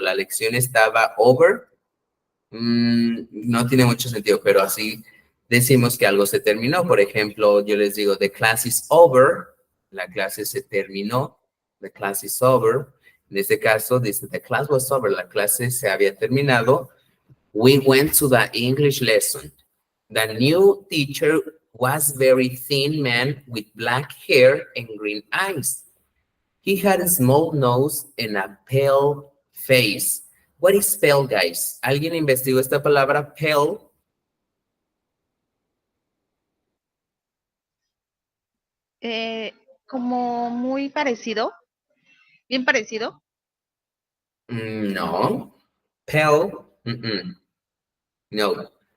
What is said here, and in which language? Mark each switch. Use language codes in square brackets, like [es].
[es] La lección estaba over, no tiene mucho sentido, pero así decimos que algo se terminó. Por ejemplo, yo les digo, [en] the class is over, [es] la clase se terminó, the class is over. En este caso, dice, [en] the class was over, [es] la clase se había terminado. [en] We went to the English lesson. The new teacher was a very thin man with black hair and green eyes. He had a small nose and a pale face. What is pale, guys? [es] ¿Alguien investigó esta palabra, pale? Como muy parecido, bien parecido. No. Pale? No.